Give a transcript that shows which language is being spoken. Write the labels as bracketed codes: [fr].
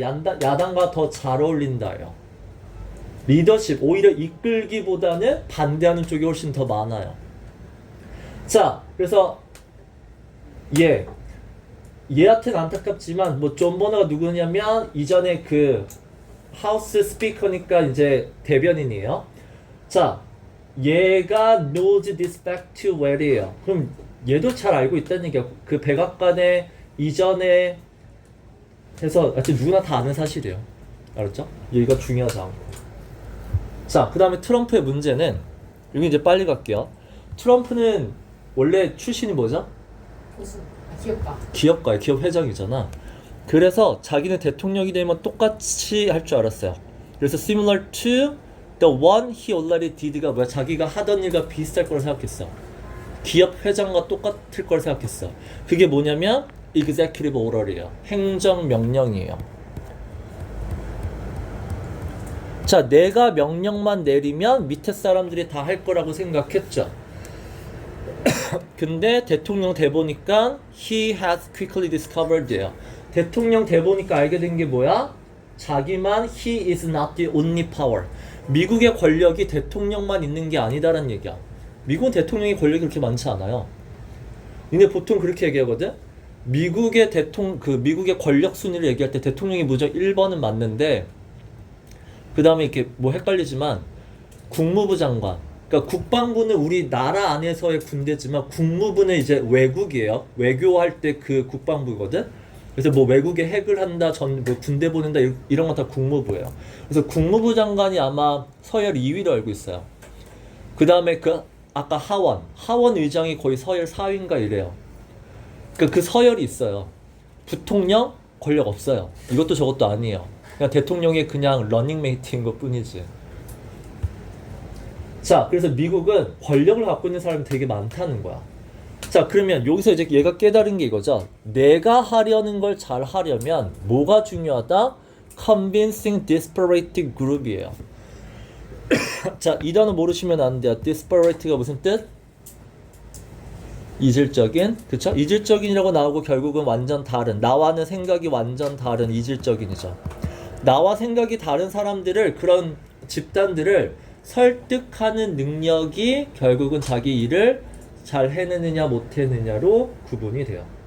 [ko] 야당과 더 잘 어울린다요. 리더십, 오히려 이끌기보다는 반대하는 쪽이 훨씬 더 많아요. 자, 그래서 얘한테는 안타깝지만 뭐 존 버너가 누구냐면 이전에 그 하우스 스피커니까 이제 대변인이에요. 자, 얘가 [en] knows this fact too well [ko] 이에요. 그럼 얘도 잘 알고 있다는 얘기야. 그 백악관의 이전에 해서 하여튼 누구나 다 아는 사실이에요. 알았죠? 얘가 중요하지 않고. 자, 그 다음에 트럼프의 문제는 여기 이제 빨리 갈게요. 트럼프는 원래 출신이 뭐죠? 보수. 기업가. 기업가예요. 기업 회장이잖아. 그래서 자기는 대통령이 되면 똑같이 할 줄 알았어요. 그래서 [en] similar to the one he already did [ko] 가 뭐야? 자기가 하던 일과 비슷할 거라 생각했어. 기업 회장과 똑같을 걸 생각했어. 그게 뭐냐면 executive order이에요. 행정명령이에요. 자, 내가 명령만 내리면 밑에 사람들이 다 할 거라고 생각했죠. 근데 대통령 돼 보니까 [en] he has quickly discovered [ko] 예요. 대통령 돼 보니까 알게 된 게 뭐야? 자기만 [en] he is not the only power. [ko] 미국의 권력이 대통령만 있는 게 아니다라는 얘기야. 미국은 대통령의 권력이 그렇게 많지 않아요. 근데 보통 그렇게 얘기하거든. 미국의 권력 순위를 얘기할 때 대통령이 무조건 1번은 맞는데 그 다음에 이렇게 뭐 헷갈리지만 국무부 장관, 그러니까 국방부는 우리 나라 안에서의 군대지만 국무부는 이제 외국이에요. 외교할 때 그 국방부거든. 그래서 뭐 외국에 핵을 한다, 뭐 군대 보낸다 이런 건 다 국무부예요. 그래서 국무부 장관이 아마 서열 2위로 알고 있어요. 그 다음에 아까 하원 의장이 거의 서열 4위인가 이래요. 그러니까 그 서열이 있어요. 부통령 권력 없어요. 이것도 저것도 아니에요. 그냥 대통령이 그냥 러닝메이트인 것 뿐이지. 자, 그래서 미국은 권력을 갖고 있는 사람이 되게 많다는 거야. 자, 그러면 여기서 이제 얘가 깨달은 게 이거죠. 내가 하려는 걸 잘 하려면 뭐가 중요하다? [en] Convincing disparate group이에요. [ko] 자, 이 단어 모르시면 안 돼요. disparate가 무슨 뜻? 이질적인, 그쵸? 이질적인이라고 나오고 결국은 완전 다른, 나와는 생각이 완전 다른 이질적인이죠. 나와 생각이 다른 사람들을, 그런 집단들을 설득하는 능력이 결국은 자기 일을 잘 해내느냐 못 해내느냐로 구분이 돼요.